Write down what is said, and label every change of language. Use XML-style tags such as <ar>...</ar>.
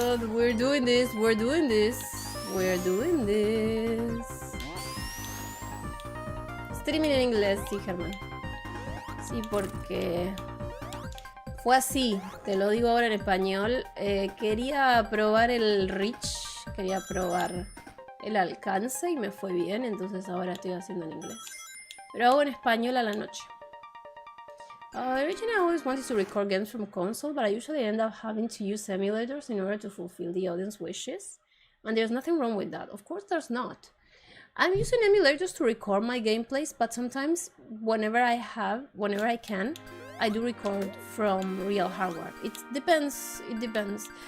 <en>We're doing this, we're doing this, we're doing this.</en> <es>Streaming en inglés, sí, Germán. Sí, porque fue así, te lo digo ahora en español. Quería probar el reach, quería probar el alcance y me fue bien, entonces ahora estoy haciendo en inglés. Pero hago en español a la noche.</es> <en>Originally I always wanted to record games from console, but I usually end up having to use emulators in order to fulfill the audience wishes. And there's nothing wrong with that. Of course there's not. I'm using emulators to record my gameplays, but sometimes whenever I can, I do record from real hardware. It depends.</en>